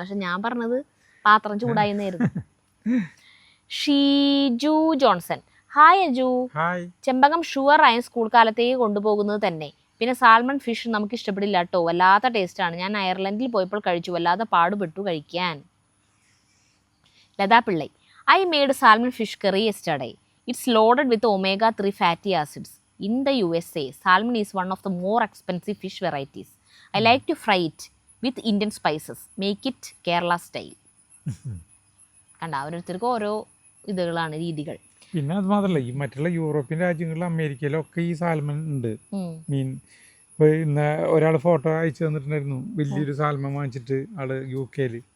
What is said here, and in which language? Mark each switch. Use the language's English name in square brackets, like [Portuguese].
[Malayalam] പക്ഷെ ഞാൻ പറഞ്ഞത് പാത്രം ചൂടായിന്നായിരുന്നു. Sheeju Johnson, hi Aju. ചെമ്പകം sure ആയും സ്കൂൾ കാലത്തേക്ക് കൊണ്ടുപോകുന്നത് തന്നെ. പിന്നെ സാൽമൺ ഫിഷ് നമുക്ക് ഇഷ്ടപ്പെടില്ല കേട്ടോ, വല്ലാത്ത ടേസ്റ്റാണ്. ഞാൻ അയർലൻഡിൽ പോയപ്പോൾ കഴിച്ചു, വല്ലാതെ പാടുപെട്ടു കഴിക്കാൻ. Lata Pillai, [English] I made salmon fish curry yesterday. It's loaded with omega-3 fatty acids. In the USA, salmon is one of the more expensive fish varieties. I like to fry it with Indian spices. Make it Kerala style. [Malayalam] കണ്ട, ഓരോരുത്തർക്കും ഓരോ ഇതുകളാണ്, രീതികൾ. പിന്നെ അത് മാത്രമല്ല, ഈ മറ്റുള്ള European രാജ്യങ്ങളിലും അമേരിക്കയിലും ഈ സാൽമൺ ഉണ്ട് മീൻ. ഇപ്പൊ ഇന്ന് ഒരാൾ ഫോട്ടോ അയച്ചു തന്നിട്ടുണ്ടായിരുന്നു, വലിയൊരു സാൽമൺ വാങ്ങിച്ചിട്ട് ആള് UK-ൽ.